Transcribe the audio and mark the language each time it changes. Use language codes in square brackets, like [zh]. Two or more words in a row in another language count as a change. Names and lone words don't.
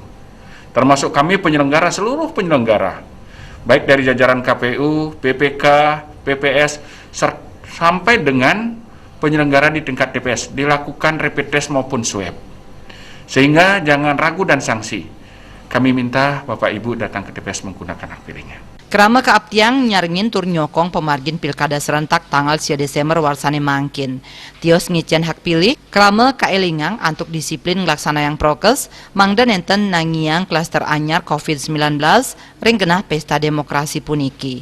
[id] Termasuk kami penyelenggara, seluruh penyelenggara, baik dari jajaran KPU, PPK, PPS, sampai dengan penyelenggara di tingkat TPS, dilakukan rapid test maupun swab. Sehingga jangan ragu dan sanksi. Kami minta Bapak Ibu datang ke TPS menggunakan hak pilihnya. [ban] Kerama keabtiang nyaringin tur nyokong pemargin pilkada serentak tanggal 10 Desember warsane mangkin. Tios ngicen hak pilih, kerama kaelingang antuk disiplin ngelaksana yang prokes, mangda nenten nangiang klaster anyar COVID-19, ring genah pesta demokrasi puniki.